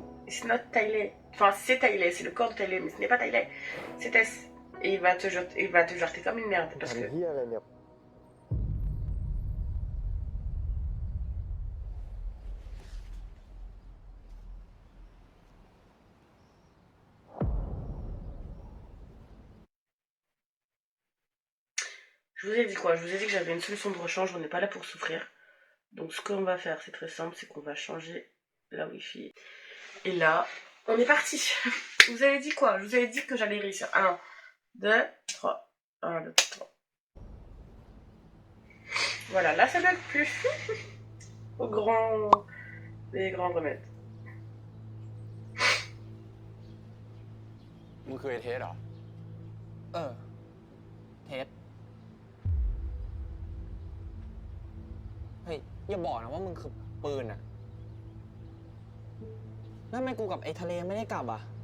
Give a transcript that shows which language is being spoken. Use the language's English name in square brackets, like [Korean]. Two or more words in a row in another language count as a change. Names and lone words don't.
[English] It's not Tyler. [French] Enfin, c'est Tyler, c'est le corps de Tyler, mais ce n'est pas Tyler. C'est Tess. Et il va te jarter comme une merde, parce que... [Thai] ทำเหี้ยอะไรเนี่ย [French] Je vous ai dit quoi? Je vous ai dit que j'avais une solution de rechange, on n'est pas là pour souffrir. Donc ce qu'on va faire, c'est très simple, c'est qu'on va changer la wifi. Et là, on est parti. Vous avez dit quoi? Je vous avais dit que j'allais réussir. 1, 2, 3. 1, 2, 3. Voilà, là ça bug plus. Les grands remèdes. [Thai] มึงเคยเทสเหรอ เทส เฮ้ย อย่าบอกนะว่ามึงคือปืนอะแล้วทำไมกูกับไอ้ทะเลไม่ได้กลับอะ